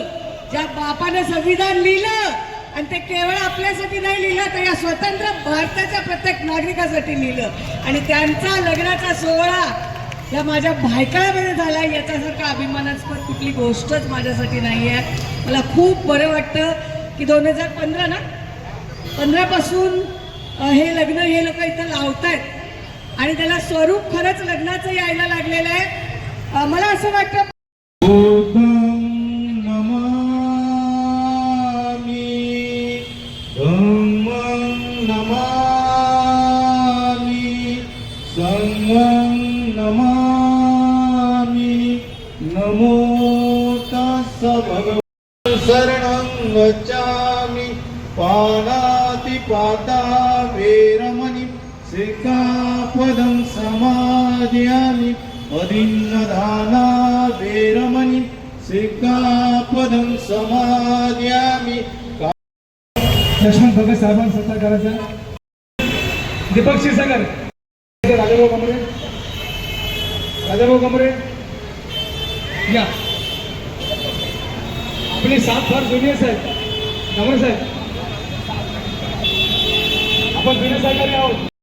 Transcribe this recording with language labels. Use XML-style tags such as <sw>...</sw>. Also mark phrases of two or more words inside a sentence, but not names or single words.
<mr>ज्या बापानं संविधान लिहिलं आणि ते केवळ आपल्यासाठी नाही लिहिलं तर या स्वतंत्र भारताच्या प्रत्येक नागरिकासाठी लिहिलं, आणि त्यांचा लग्नाचा सोहळा या माझ्या भायखळ्यामध्ये झाला याच्यासारखा अभिमानास्पद कुठली गोष्टच माझ्यासाठी नाही आहे। मला खूप बरं वाटतं की 2015 पासून हे लग्न हे लोक इथं लावतायत आणि त्याला स्वरूप खरंच लग्नाचं यायला लागलेलं आहे। मला असं वाटतं</mr> <pi>नमो तस्स भगवते शरणं गच्छामि पाणातिपाता वेरमणि सिक्खापदं समादयामि अदिन्नदाना वेरमणि सिक्खापदं समादयामि।</pi> <mr>लक्ष्मण भगत साहेबांचा सत्कार करायचा। दीपक क्षीरसागर, राजाभाऊ कमरे या। आपले 7 फार ज्युनियर्स आहेत। कमरे साहेब, आपण जुने सहकारी आहोत।</mr>